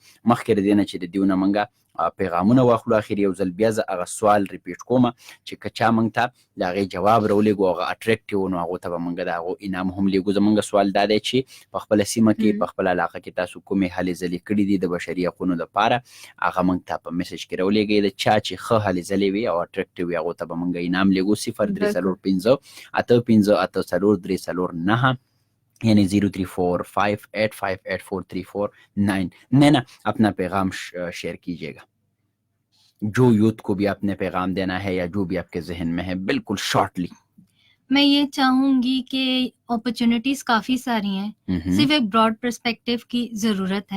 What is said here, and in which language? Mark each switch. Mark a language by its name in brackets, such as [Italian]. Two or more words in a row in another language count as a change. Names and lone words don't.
[Pashto] مخکې د دې نه چې د دوی نه موږ پیغامونه واخلو، اخر یو ځل بیا زه هغه سوال ریپیټ کوم چې که چا موږ ته د هغې جواب راولېږو هغه اټریکټیو، نو هغو ته به موږ د هغو انعام هم لیږو. زموږ سوال دا دی چې په خپله سیمه کې په خپله علاقه کې تاسو کومې هلې ځلې کړي دي د بشري حقونو دپاره، هغه موږ ته په میسج کې راولېږئ. د چا چې ښه هلې ځلې وي او اټریکټیو وي هغو ته به موږ انعام لیږو. [Urdu] 03458534349 यानी 0345858439. نینا اپنا پیغام شیئر کیجیے گا، جو یوتھ کو بھی آپ نے پیغام دینا ہے یا جو بھی آپ کے ذہن میں ہے، بالکل شارٹلی. میں یہ چاہوں گی کہ اپورچونیٹیز کافی ساری ہیں، صرف ایک [English] broad perspective [Urdu] کی ضرورت ہے.